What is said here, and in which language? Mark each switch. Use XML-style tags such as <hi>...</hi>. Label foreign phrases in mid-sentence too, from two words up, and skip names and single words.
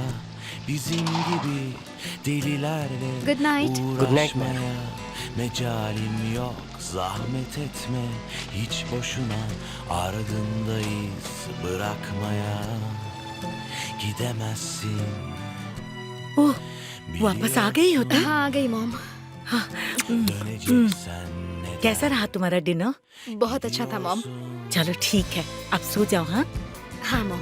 <tr>Bizim gibi delilerle</tr> <en>Good night.</en> <tr>uğraşmaya mecalim yok. Zahmet etme hiç boşuna, ardındayız bırakmaya. Gidemezsin.</tr> <hi>ओह, वापस आ गई हो तुम? हाँ आ गई मॉम। कैसा रहा तुम्हारा डिनर? बहुत अच्छा था मॉम। चलो ठीक है, अब सो जाओ। हाँ हाँ मॉम।</hi>